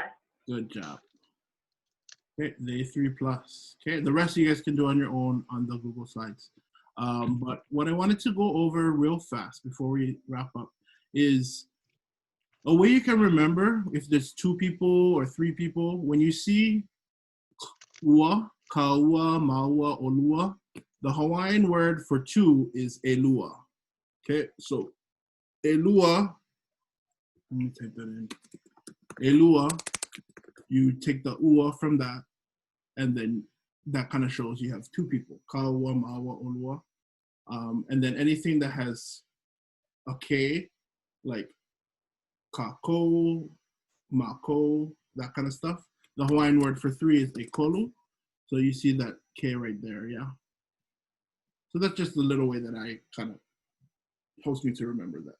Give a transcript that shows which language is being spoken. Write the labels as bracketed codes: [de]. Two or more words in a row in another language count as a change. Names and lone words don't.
[en] Good job. Okay, they 3+. Okay, the rest of you guys can do on your own on the Google Slides. But what I wanted to go over real fast before we wrap up is a way you can remember if there's 2 people or 3 people. When you see [haw] ua, kaua, maua, olua, [en] the Hawaiian word for 2 is ʻelua. Okay, so ʻelua, let me type that in. ʻelua, you take the ua from that, and then that kind of shows you have 2 people, [haw] kaua, maua, olua. [en] And then anything that has a K, like [haw] kākou, mākou, [en] that kind of stuff. The Hawaiian word for 3 is ʻekolu. So you see that K right there, yeah? So that's just the little way that I kind of helps me to remember that.